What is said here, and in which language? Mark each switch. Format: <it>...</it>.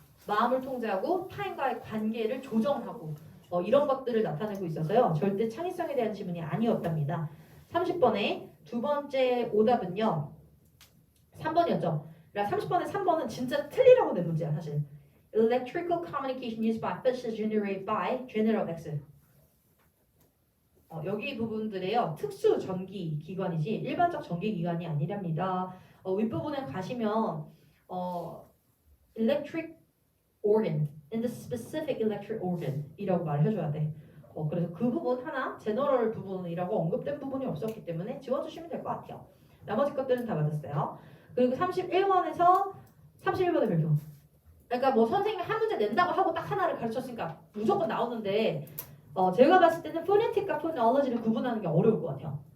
<ko>마음을 통제하고 타인과의 관계를 조정하고 이런 것들을 나타내고 있어서요. 절대 창의성에 대한 지문이 아니었답니다. 30번에 두 번째 오답은요. 3번이었죠. 그러니까 30번에 3번은 진짜 틀리라고 낸 문제야 사실.</ko> <en>Electrical communication used by fish is generated by General X.</en> <ko>여기 부분들에요. 특수 전기 기관이지 일반적 전기 기관이 아니랍니다. 윗부분에 가시면</ko> <en>electric organ, in the specific electric organ</en> <ko>이라고 말해줘야 돼. 그래서 그 부분 하나, 제너럴 부분이라고 언급된 부분이 없었기 때문에 지워주시면 될 것 같아요. 나머지 것들은 다 맞았어요. 그리고 31번에서 31번의 별표. 그러니까 뭐 선생님이 한 문제 낸다고 하고 딱 하나를 가르쳤으니까 무조건 나오는데 제가 봤을 때는 포네틱과 포놀로지를 구분하는 게 어려울 것 같아요.</ko>